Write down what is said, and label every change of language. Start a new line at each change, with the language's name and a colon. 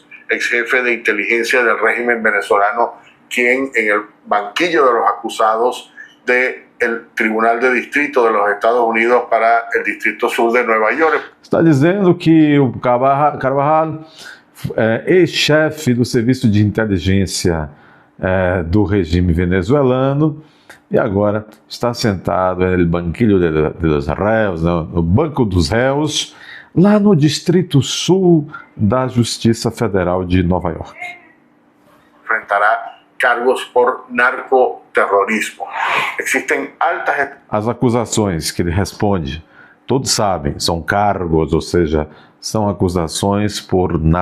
Spanish: Ex-jefe de inteligencia del régimen venezolano, quien en el banquillo de los acusados del Tribunal de Distrito de los Estados Unidos para el Distrito Sur de Nueva York.
Portuguese: Está dizendo que o Carvajal é ex-chefe do Serviço de Inteligência do regime venezuelano e agora está sentado no banquilho dos réus, no banco dos réus, lá no Distrito Sul da Justiça Federal de Nova York.
Spanish: Enfrentará cargos por narcoterrorismo.
Portuguese: Existem altas... As acusações que ele responde, todos sabem, são cargos, ou seja, são acusações por